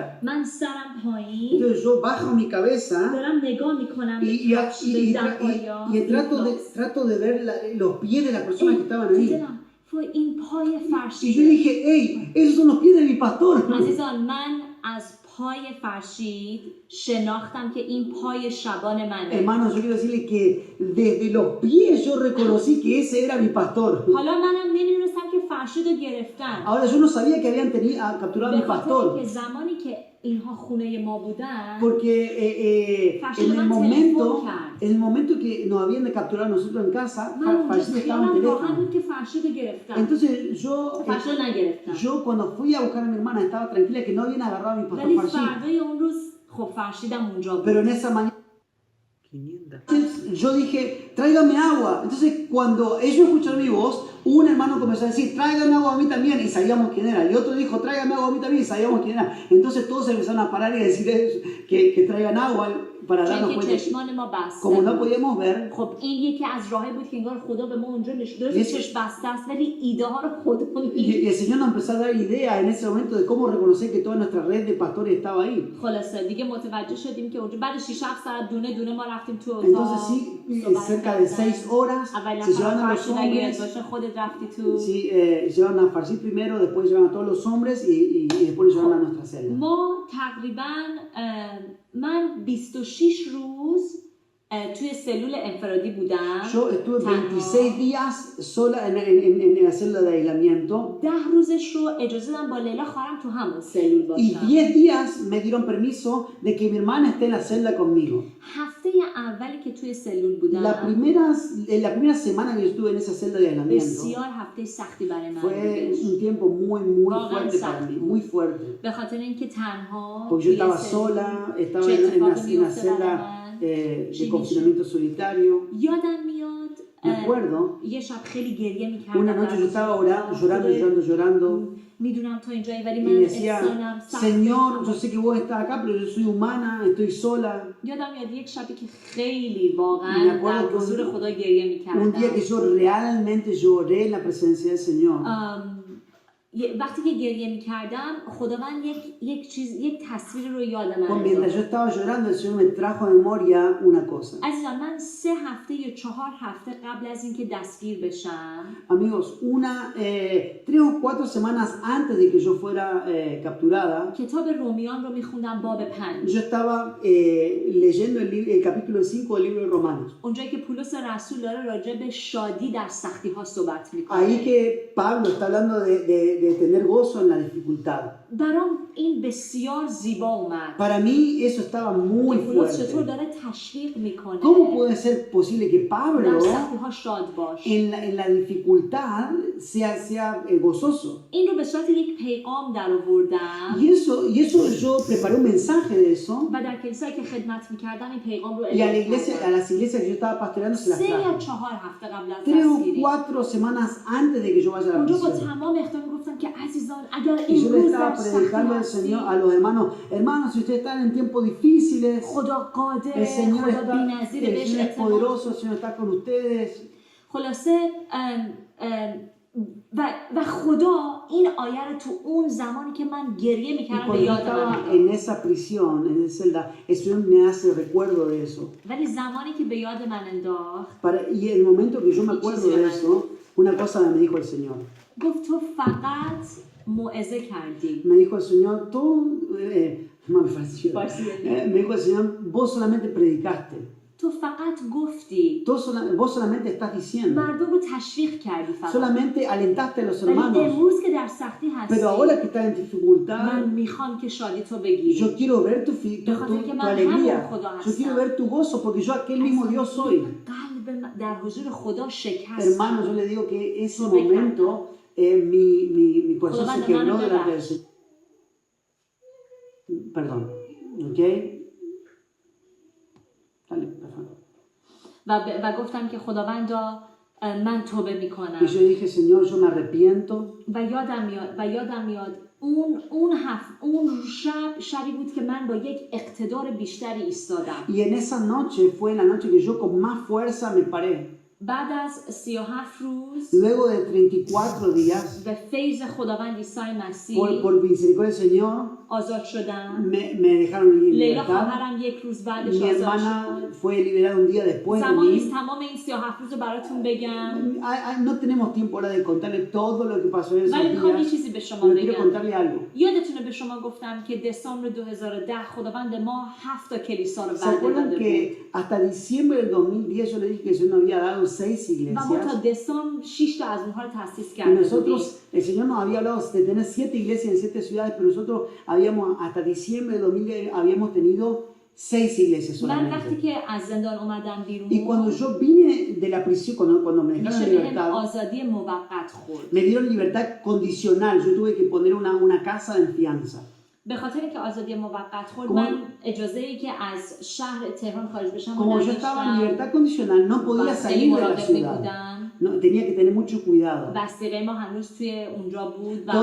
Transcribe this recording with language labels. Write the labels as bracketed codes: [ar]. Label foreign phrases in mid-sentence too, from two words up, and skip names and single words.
[fa] من سرم پایین [es] Entonces yo bajo mi cabeza [fa] دارم نگاه میکنم [es] y trato de ver los pies de las personas que estaban ahí. [fa] این پای [es] Y yo [fa] فرشیده [es] dije, hey, esos son los pies de mi pastor. [fa] عزیزان من از پای فرشید شناختم که این پای شبان منه [es] Hermanos, yo quiero decirle que desde los pies yo reconocí que ese era mi pastor. [fa] حالا منم نمیدونستم که فرشید رو گرفتن [es] Ahora yo no sabía que habían capturado a [fa] به [es] mi [fa] خاطر [es] pastor. [fa] اینکه زمانی که اینها خونه ما بودن [es] Porque en el momento que nos habían de capturar nosotros en casa, [fa] من اونجا [es] Farshid estaba en [fa] خیالم راحت [es] teléfono. [fa] بود که فرشید رو گرفتن [es] Entonces [fa] فرشید رو نگرفتن [es] yo cuando fui a buscar a mi hermana estaba tranquila que no habían agarrado a mi pastor [fa] ولی [es] Farshid. [fa] فردای اون روز خب فرشیدم اونجا بود [es] Pero en esa mañana yo dije, tráigame agua. Entonces cuando ellos escucharon mi voz, un hermano comenzó a decir, tráigame agua a mí también, y sabíamos quién era. Y otro dijo, tráigame agua a mí también, y sabíamos quién era. Entonces todos empezaron a parar y a decir que traigan agua para darnos [fa] چون که [es] cuenta. [fa] چشمان ما بسته [es] Como no [fa] بود. [es] podíamos ver, [fa] خب این یکی از راهی بود که انگار خدا به ما اونجا نشون داد چشم بسته است ولی ایده ها رو خودمون [es] y el Señor nos empezó a dar idea en ese momento de cómo reconocer que toda nuestra red de pastores estaba ahí. [fa] خلاصه دیگه متوجه شدیم که اونجا بعد 6-7 ساعت دونه دونه ما رفتیم تو اتاق [es] Entonces sí, cerca de 6 horas [fa] اول [es] se llevaron a los [fa] فرشید اگه [es] hombres. [fa] باشه خودت رفتی تو [es] Sí, llevaron a Farshid primero, después llevaron a todos los hombres y después los llevaron a nuestra celda. [fa] ما تقریبا من 26 روز توی سلول انفرادی بودم [es] Yo estuve 26 días sola en la celda de aislamiento [fa] 10 روزش رو اجازه دادم با لیلا خواهرم تو همون سلول [es] y [fa] باشم [es] 10 días me dieron permiso de que mi hermana esté en la celda conmigo. [fa] هفته اولی که توی سلول بودم [es] En la primera semana que yo estuve en esa celda de aislamiento [fa] بسیار هفته سختی برای من [es] fue [fa] بودش. [es] un tiempo muy fuerte para mí, muy fuerte. [fa] به خاطر اینکه تنها [es] Porque yo estaba sola, estaba en una celda de confinamiento solitario. [fa] یادم میاد [es] Me acuerdo, [fa] یه شب خیلی گریه میکردم [es] una noche yo estaba llorando [fa] میدونم تو اینجایی ولی [es] y [fa] من [es] decía, [fa] احسانم سخت [es] Señor, yo sé que vos estás acá, pero yo soy humana, estoy sola. [fa] یادم میاد یک شبی که خیلی واقعا [es] Me acuerdo [fa] در حضور خدا گریه [es] Un [fa] میکردم [es] día que yo realmente lloré en la presencia del Señor. [fa] وقتی که گریه میکردم خداوند یک تصویر رو یادم [es] Mientras yo estaba llorando, el Señor me trajo a memoria una cosa. [fa] عزیزان من 3 هفته یا 4 هفته قبل از اینکه دستگیر بشم [es] Amigos, 3 o 4 semanas antes de que yo fuera capturada, [fa] کتاب رومیان رو میخوندم باب 5 [es] yo estaba leyendo el capítulo 5 del libro de Romanos. [fa] اونجایی که پولس رسول داره راجع به شادی در سختی ها صحبت میکنه [es] Ahí que Pablo está hablando de tener gozo en la dificultad. [fa] برام این بسیار زیبا اومد. [es] Para mí eso estaba muy [fa] پولس چطور [es] fuerte. [fa] داره تشویق میکنه [es] ¿Cómo puede ser posible que [fa] در [es] Pablo [fa] سختی‌ها شاد باش. [es] en la dificultad sea gozoso? [fa] این رو به صورت یک پیغام در آوردم [es] Y eso yo preparé un mensaje de eso [fa] و در کلیسایی که خدمت میکردم این پیغام رو [es] y a [fa] اعلام کردم. [es] las iglesias que yo estaba pastoreando se las [fa] 3 یا [es] traje. [fa] 4 هفته قبل از [es] 3 o [fa] دستگیری [es] 4 semanas antes de que yo vaya a la [fa] اونجا با [es] prisión. [fa] تمام احترام گفتم که عزیزان اگر [es] Y yo le [fa] امروز [es] estaba [fa] در سختی [es] predicando al [fa] هستید [es] Señor, a los hermanos, si ustedes están en tiempos difíciles, [fa] خدا قادر [es] el Señor [fa] خدا بی‌نظیر [es] el [fa] بهش [es] Señor es [fa] اعتماد. [es] poderoso, el Señor está con ustedes. [fa] خلاصه و خدا این آیه رو تو اون زمانی که من گریه [es] Y [fa] میکردم به [es] cuando yo [fa] یاد من [es] estaba [fa] انداخت. [es] en esa prisión, en esa celda, el Señor me hace recuerdo de eso. [fa] ولی زمانی که به یاد من انداخت [es] Y en el momento que yo me acuerdo de eso, una cosa me dijo el Señor. [fa] گفت تو فقط موعظه کردی. [es] Me dijo el Señor, me dijo el Señor, vos solamente predicaste. [fa] تو فقط گفتی. [es] Vos solamente estás diciendo. [fa] مردم رو تشویق کردی فقط. [es] Solamente alentaste a los [fa] ولی [es] hermanos. [fa] امروز که در سختی هستی [es] Pero ahora que estás en dificultad, [fa] من میخوام که شادی تو بگیری. [es] yo quiero ver tu alegría. Yo quiero ver tu gozo porque yo aquel mismo Dios soy. [fa] قلب در حضور خدا شکست. [es] Hermano, yo le digo que ese momento mi corazón se quebró delante del Señor. Perdón, ¿ok? Dale, por favor. [fa] و گفتم که خداوندا من توبه [es] Y [fa] میکنم. [es] yo dije, Señor, yo me arrepiento. [fa] و یادم میاد اون شبی بود که من با یک اقتدار بیشتری ایستادم. [es] Y en esa noche fue la noche que yo con más fuerza me paré. [fa] بعد از 37 روز [es] Luego de 34 días, [fa] به فیض خداوند عیسی مسیح [es] por misericordia del Señor, [fa] آزاد شدم. [es] me dejaron en [fa] لیلا [es] libertad. [fa] خواهرم یک روز بعدش [es] Mi [fa] آزاد [es] hermana [fa] شد. [es] fue liberada un día después de [fa] زمانی [es] mí. [fa] نیست تمام این 37 روز رو براتون بگم. [es] No tenemos tiempo ahora de contarle todo lo que pasó en esos [fa] ولی میخوام یه [es] días, [fa] چیزی به شما [es] pero quiero [fa] بگم. [es] contarle algo. [fa] یادتونه به شما گفتم که دسامبر 2010 خداوند ما 7 تا کلیسا رو [es] ¿Se [fa] وعده [es] acuerdan [fa] داده بود. [es] que hasta diciembre del 2010 yo le dije que yo no había dado 6 [fa] و ما تا [es] iglesias? [fa] دسامبر 6 تا از اونها رو تأسیس [es] Y [fa] کرده بودیم. [es] nosotros, el Señor nos había hablado de tener 7 iglesias en 7 ciudades, pero nosotros hasta diciembre del 2010 habíamos tenido 6 iglesias [fa] من وقتی [es] solamente. [fa] که از زندان اومدم بیرون [es] Y cuando yo vine de la prisión, cuando me dejaron [fa] میشه [es] en [fa] بهم [es] libertad, [fa] آزادی موقت خورد. [es] me dieron libertad condicional. Yo tuve que poner una casa en fianza. [fa] به خاطر اینکه آزادی موقت خورد [es] Como- [fa] من اجازه ای که از شهر تهران خارج بشم رو [es] Como yo estaba en [fa] نداشتم. [es] libertad condicional, no podía [fa] خیلی [es] salir de la [fa] مراقب [es] ciudad. [fa] بودم. [es] No, tenía que tener mucho cuidado. [fa] وثیقه ما هنوز توی اونجا بود و